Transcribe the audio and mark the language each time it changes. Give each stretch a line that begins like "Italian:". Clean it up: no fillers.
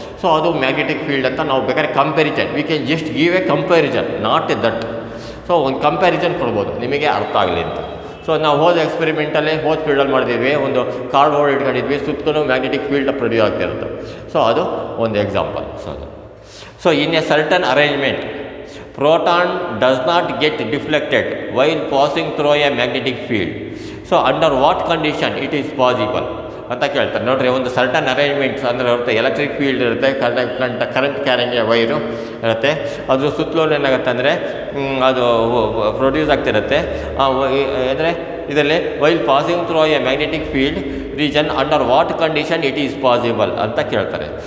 English: so
Kannada: ಅದು magnetic field ಅಂತ ನಾವು ಬೇಕಾದ್ರೆ
English: Comparison, we can just give a comparison, not a that.
Kannada: So ಒಂದು ಕಂಪ್ಯಾರಿಸನ್ ಕೊಡ್ಬೋದು ನಿಮಗೆ ಅರ್ಥ ಆಗಲಿ ಅಂತ. ಸೊ ನಾವು ಹೋದ ಎಕ್ಸ್ಪೆರಿಮೆಂಟಲ್ಲಿ ಫೀಲ್ಡಲ್ಲಿ ಮಾಡಿದ್ವಿ, ಒಂದು ಕಾರ್ಡ್ ಬೋರ್ಡ್ ಇಟ್ಕೊಂಡಿದ್ವಿ, ಸುತ್ತಲೂ ಮ್ಯಾಗ್ನೆಟಿಕ್ ಫೀಲ್ಡ್ ಪ್ರೊಡ್ಯೂಸ್ ಆಗ್ತಿರುತ್ತೆ. ಸೊ ಅದು ಒಂದು example.
English: So in a certain arrangement proton does not get deflected while passing through a magnetic field. So under what condition it is possible
Kannada: ಅಂತ ಕೇಳ್ತಾರೆ. ನೋಡಿರಿ, ಒಂದು ಸರ್ಟನ್ ಅರೇಂಜ್ಮೆಂಟ್ಸ್ ಅಂದರೆ ಇರುತ್ತೆ, ಎಲೆಕ್ಟ್ರಿಕ್ ಫೀಲ್ಡ್ ಇರುತ್ತೆ, ಕರೆಂಟ್ ಕ್ಯಾರಿಂಗ್ ವೈರು ಇರುತ್ತೆ, ಅದ್ರ ಸುತ್ತಲೂ ಏನಾಗುತ್ತೆ ಅಂದರೆ ಅದು ಪ್ರೊಡ್ಯೂಸ್ ಆಗ್ತಿರುತ್ತೆ. ಅಂದರೆ ಇದರಲ್ಲಿ
English: while passing through a magnetic field region under what condition it is possible
Kannada: ಅಂತ ಕೇಳ್ತಾರೆ.